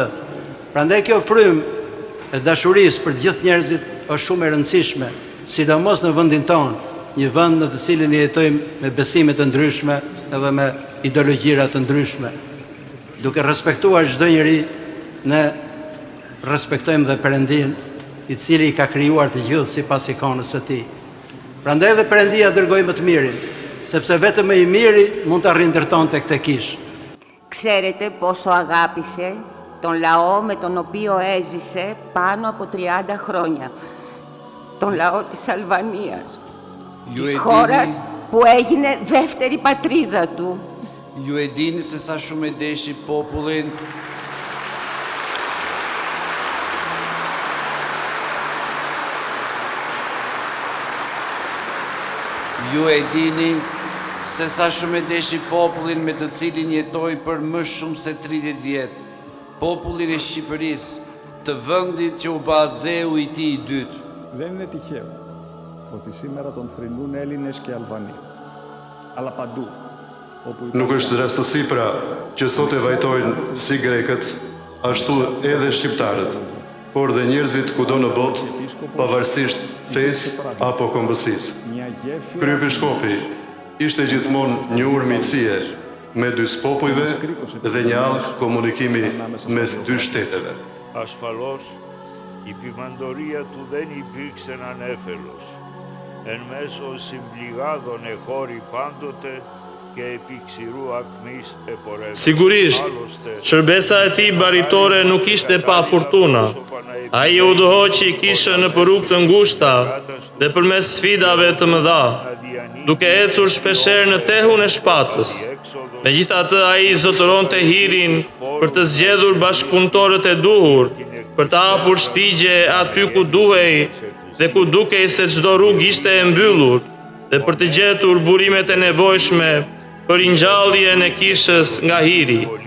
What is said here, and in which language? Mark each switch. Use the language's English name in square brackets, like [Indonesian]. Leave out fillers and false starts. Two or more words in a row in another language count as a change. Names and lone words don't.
[Albanian] Prandaj kjo frym e dashurisë për të gjithë njerëzit është shumë e rëndësishme, sidomos në vendin tonë, një vend në të cilin jetojmë me besime të ndryshme edhe me ideologjira të ndryshme. Duke respektuar çdo njeri, ne respektojmë dhe Perëndin, i cili i ka krijuar të gjithë sipas ikonës së tij. Prandaj dhe Perëndia dërgoi më të mirin, sepse vetëm i miri mund të rindërtonte këtë kishë. [Greek] Ξέρετε πόσο αγάπησε τον λαό με τον οποίο έζησε πάνω από 30 χρόνια. Τον λαό της Αλβανίας, της χώρας που έγινε δεύτερη πατρίδα του. [Albanian] Ju e dini se sa shumë e deshi popullin. Ju e dini se sa shumë e deshi popullin me të cilin jetoi për më shumë se 30 vjet. Popullin e Shqipërisë, të vendit që u bë dheu i tij i dytë. [Greek] Δεν είναι τυχαίο ότι σήμερα τον θρηνούν Έλληνες και Αλβανοί, αλλά παντού. [Albanian] Nuk është rastësi pra që sot e vajtojnë si grekët, ashtu edhe shqiptarët, por dhe njerëzit kudo në botë, pavarësisht fesë apo kombësisë. Kryepeshkopi ishte gjithmonë një urmësie me dy popujve dhe një allë komunikimi mes dy shteteve. [Greek] Ασφαλώς, η ποιμαντορία του δεν υπήρξε ανέφελος. Εν μέσω συμπληγάδων εχώρη πάντοτε και επί ξηρού ακμής επορεύεται. [Albanian] Sigurisht, shërbesa e tij baritore nuk ishte pa fortuna. Ai u udhëhoqi kishën në rrugë të ngushta dhe përmes sfidave të mëdha, duke ecur shpeshherë në tehun e shpatës. Megjithatë, ai zotëronte hirin për të zgjedhur bashkëpunëtorët e duhur, për të hapur shtigje aty ku duhej dhe ku dukej se çdo rrugë ishte e mbyllur, dhe për të gjetur burimet e nevojshme për ringjalljen e kishës nga hiri.